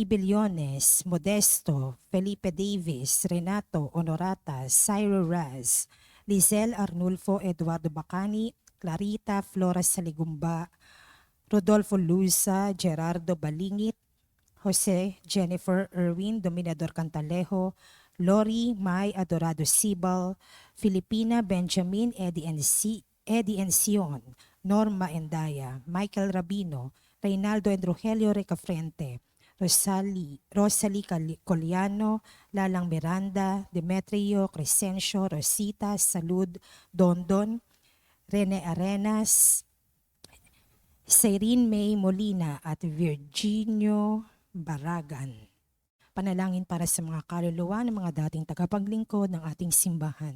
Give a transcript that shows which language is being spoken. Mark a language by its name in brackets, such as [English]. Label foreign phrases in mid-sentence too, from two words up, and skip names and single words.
[Filipino] Billones, Modesto, Felipe Davis, Renato Honorata, Cyril Raz, Lizelle Arnulfo, Eduardo Bacani, Clarita Flores Saligumba, Rodolfo Luza, Gerardo Balingit, Jose Jennifer Erwin Dominador Cantalejo, Lori May Adorado Sibal, Filipina Benjamin Eddie Encion, Norma Endaya, Michael Rabino, Reynaldo and Rogelio Recafrente, Rosalie Coliano, Lalang Miranda, Demetrio Crescencio, Rosita Salud Dondon, Rene Arenas, Cyrene May Molina at Virginio Baragan. Panalangin para sa mga kaluluwa ng mga dating tagapaglingkod ng ating simbahan.